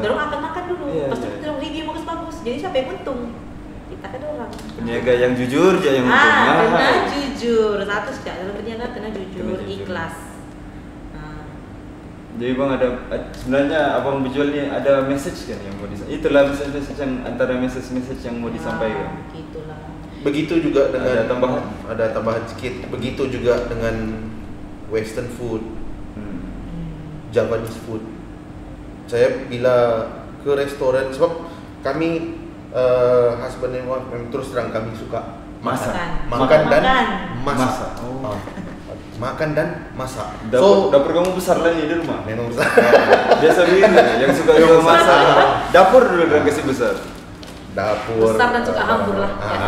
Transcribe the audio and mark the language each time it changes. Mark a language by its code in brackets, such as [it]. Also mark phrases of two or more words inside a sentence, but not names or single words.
[ms] Dorong akan makan dulu. Iya, Pasti kita review bagus-bagus. Jadi siapa yang untung? Kita kan orang. Peniaga yang jujur aja yang untung. Kena jujur. Satu sejak dalam berniaga kena jujur, ikhlas. Jadi bang ada sebenarnya abang berjual ni ada message kan yang mau disampaikan. Itulah message yang antara message yang mau disampaikan. Begitulah. Begitu juga dengan ada tambahan sedikit. Begitu juga dengan [en] Western food, Javanese food. [ms] Saya bila ke restoran sebab kami [en] husband and wife [ms] memang terus terang kami suka masak, makan dan masak. Makan dan masak. Dapur kamu besar lah ni di rumah. Memang besar. Biasa begini yang suka masak. Dapur dulu dah kasih besar. Dapur besar dan suka hambur lah.